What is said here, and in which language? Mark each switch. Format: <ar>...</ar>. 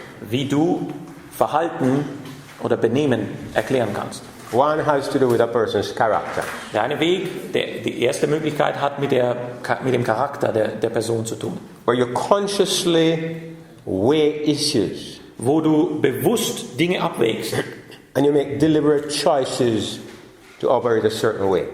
<de>wie du Verhalten oder Benehmen erklären kannst.</de> <en>One has to do with a person's character.</en> <de>Der eine Weg, die erste Möglichkeit hat mit dem Charakter der Person zu tun.</de> <en>Where you consciously weigh issues</en> <de>Wo du bewusst Dinge abwägst</de> <en>and you make deliberate choices to operate a certain way.</en>